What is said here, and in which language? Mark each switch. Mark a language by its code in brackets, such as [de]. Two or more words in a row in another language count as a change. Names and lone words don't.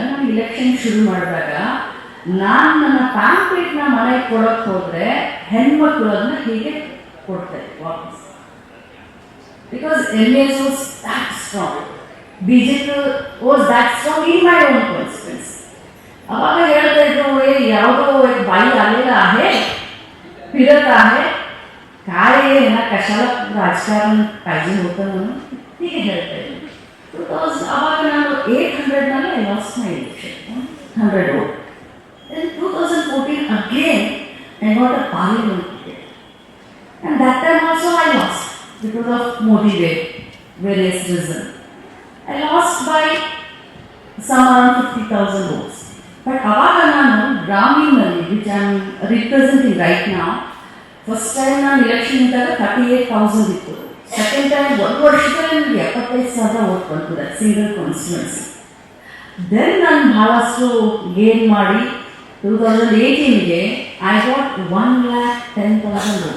[kn] ನಾನು ಇಲೆಕ್ಷನ್ ಶುರು ಮಾಡಿದಾಗ ನಾನು ನನ್ನ ಪ್ಯಾಂಪ್ಲೇಟ್ನ ಮನೆಗೆ ಕೊಡೋಕ್ಕೆ ಹೋದರೆ ಹೆಣ್ಮಕ್ಳು ಅದನ್ನ ಹೀಗೆ ಕೊಡ್ತಾರೆ ವಾಪಸ್. [en] because MAS was that strong, BJP was that strong in my own constituency. [kn] ಅವಾಗ ಹೇಳ್ತಾ ಇದ್ರು, ಯಾವುದೋ ಬಾಯಿ ಅಲ್ಲೆಲ್ಲ [mr] आहे, फिरत आहे, काय ना कशाला राजकारण पाहिजे होतं म्हणून ठीक आहे [kn] ಹೇಳ್ತಾ ಇದ್ದೀನಿ. ಅವಾಗ ನಾನು 800ನಲ್ಲಿ [en] I lost my election, 100 vote. Then 2014 again I got a parliament ticket, and that time also I lost because of Modi wave, various reasons. I lost by some around 50,000 votes. [kn] But ಅವಾಗ ನಾನು ಗ್ರಾಮೀಣದಲ್ಲಿ, [en] which I am representing right [kn] ನಾವು, [en] first time [kn] ನಾನು ಇಲೆಕ್ಷನ್ ಇದ್ದಾಗ 38,000 ಇತ್ತು. [en] second time [kn] 1 ವರ್ಷದಲ್ಲಿ ನನಗೆ 75,000 ವೋಟ್ ಬಂತು, [en] single constituency. [kn] ದೆನ್ ನಾನು ಬಹಳಷ್ಟು ಗೇನ್ ಮಾಡಿ 2018ಗೆ [en] I got [kn] 1,10,000 ವೋಟ್.